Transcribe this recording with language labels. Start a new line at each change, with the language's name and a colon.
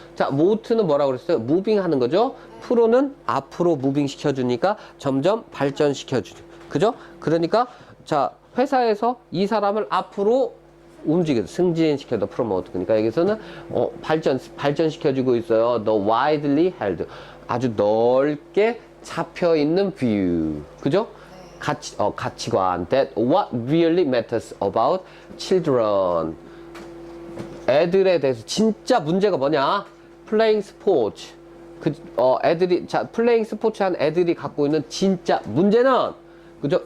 Korean: 자, move는 뭐라고 그랬어요? moving 하는 거죠. 프로는 앞으로 무빙 시켜주니까 점점 발전시켜주죠. 그죠? 그러니까 자, 회사에서 이 사람을 앞으로 움직여 승진시켜도 프로모트. 그러니까 여기서는 발전시켜주고 있어요.
English: The widely held
Korean: 아주 넓게 잡혀 있는
English: view.
Korean: 그죠?
English: 가치관 that what really matters about children.
Korean: 애들에 대해서 진짜 문제가 뭐냐?
English: playing sports. playing sports
Korean: 한 애들이 갖고 있는 진짜 문제는 그죠?